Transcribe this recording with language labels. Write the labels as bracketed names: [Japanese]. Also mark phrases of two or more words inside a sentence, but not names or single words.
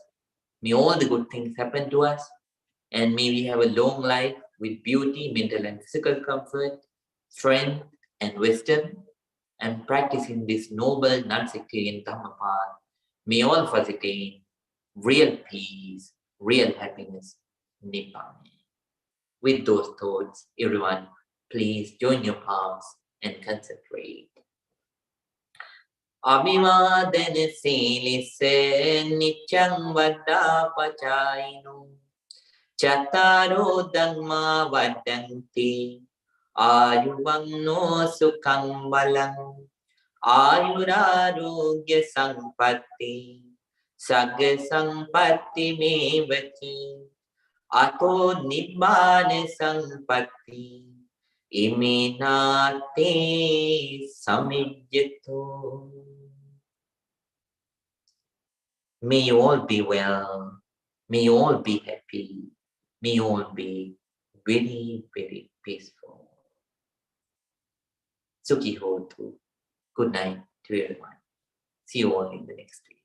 [English] May all the good things happen to us. And may we have a long life with beauty, mental and physical comfort, strength and wisdom, and practicing this noble non-sectarian Dhamma path. May all of us attain real peace, real happiness, Nibbana. With those thoughts, everyone, please join your palms and concentrate. [Pali] Abhivadana silisse nityang vaddapachayino Chattaro dhamma vaddanti ayuvanno sukhang balang ayurarogya sampatti sagga sampatti mevati ato nibbana sampatti iminate samijjato. [English] May you all be well. May you all be happy. May you all be very, very peaceful. [Pali] Sukhi hotu. [English] Good night to everyone. See you all in the next week.